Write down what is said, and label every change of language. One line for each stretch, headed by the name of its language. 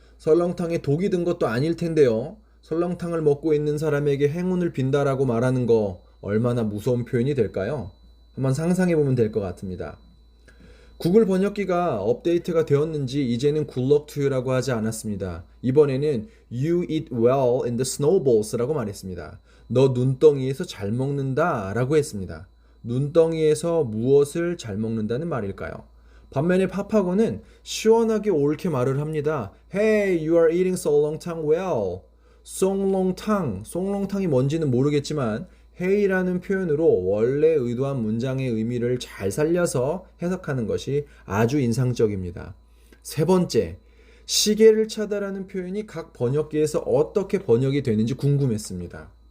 Korean: 설렁탕에 독이 든 것도 아닐 텐데요. 설렁탕을 먹고 있는 사람에게 행운을 빈다라고 말하는 거 얼마나 무서운 표현이 될까요? 한번 상상해보면 될 것 같습니다. 구글 번역기가 업데이트가 되었는지 이제는
English: Good luck to you
Korean: 라고 하지 않았습니다. 이번에는
English: You eat well in the snowballs
Korean: 라고 말했습니다. 너 눈덩이에서 잘 먹는다 라고 했습니다. 눈덩이에서 무엇을 잘 먹는다는 말일까요? 반면에 파파고는 시원하게 옳게 말을 합니다.
English: Hey, you are eating solongtang well.
Korean: 송롱탕이 뭔지는 모르겠지만 hey라는 표현으로 원래 의도한 문장의 의미를 잘 살려서 해석하는 것이 아주 인상적입니다. 세 번째, 시계를 차다라는 표현이 각 번역기에서 어떻게 번역이 되는지 궁금했습니다.